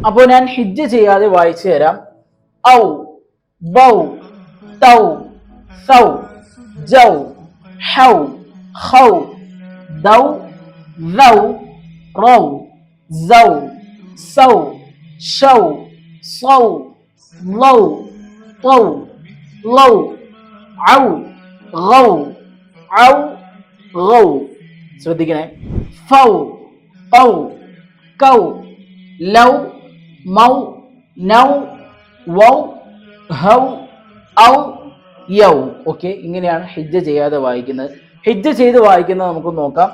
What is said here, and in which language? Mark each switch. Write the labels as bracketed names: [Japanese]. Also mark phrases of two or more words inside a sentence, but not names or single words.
[Malayalam] അപ്പോൾ ഞാൻ ഹിജ്ജ ചെയ്യാതെ വായിച്ചു തരാം. ഔ, ബൗ, തൗ, സൗ, ജൗ, ഹൗ, ഹൗ, ദൗ, ദൗ, റൗ, സൗ, സൗ, ഷൗ, സൗ, ലൗ, [Arabic] طو لو عو غو عو غو. [Malayalam] ശ്രദ്ധിക്കണേ. ഫൗ, ഔ, കൗ, ലൗ, മൗ, നൗ, വൗ, ഹൗ, ഔ, യൗ. ഓക്കെ, ഇങ്ങനെയാണ് ഹിജ്ജ ചെയ്യാതെ വായിക്കുന്നത്. ഹിജ്ജ ചെയ്ത് വായിക്കുന്നത് നമുക്ക് നോക്കാം.